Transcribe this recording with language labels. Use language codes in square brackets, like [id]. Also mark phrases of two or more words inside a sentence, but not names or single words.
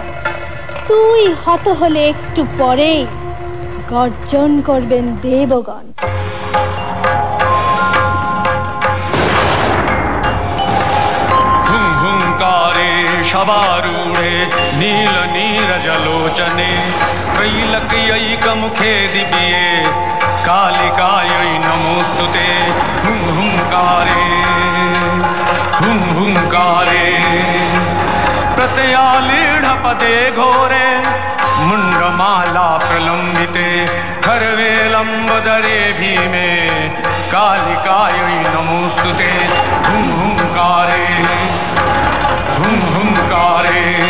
[bn] তুই হত হলে একটু পরে গর্জন করবেন দেবগণ। [sa] হুঙ্কারে সবারূঢ়ে নীল নীরজলোচনে त्रैलक्यैकमुखे दिव्ये कालिकायै नमोस्तुते हुं हुंकारे हुं हुंकारे प्रत्ययालीढपदे घोरे मुंडमाला प्रलंबिते खर्वे लंबोदरे भीमे कालिकायै नमोस्तुते हुं हुंकारे हुं हुंकारे